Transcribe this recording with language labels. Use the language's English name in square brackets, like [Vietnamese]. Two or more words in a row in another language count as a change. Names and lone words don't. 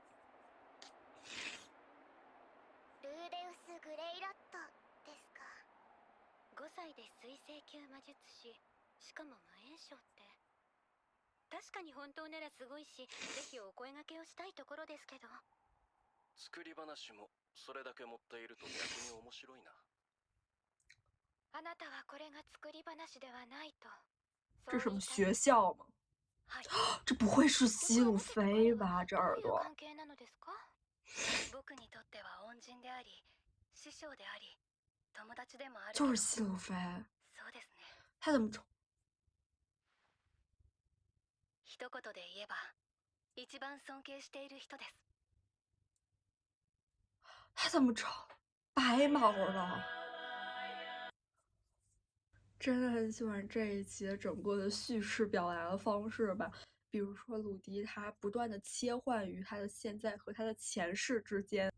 [Japanese] ルーデウス・グレイラットですか。5歳で水星級魔術師、しかも無縁症って。確かに本当ならすごいし、ぜひお声掛けをしたいところですけど。作り話もそれだけ持っていると逆に面白いな。あなたはこれが作り話ではないと。 [Chinese] 这什么学校吗？ [Japanese] はい。 [Chinese] 这不会是西鲁菲吧？这耳朵。 [Japanese] 関係なのですか？僕にとっては恩人であり、師匠であり、友達でもある。 [Chinese] 就是西鲁菲。 [Japanese] そうですね。 [Chinese] 他怎么丑？ [Japanese] 一言で言えば、一番尊敬している人です。 [Chinese] 他怎么成白毛了？真的很喜欢这一集整个的叙事表达的方式吧。比如说鲁迪，他不断的切换于他的现在和他的前世之间。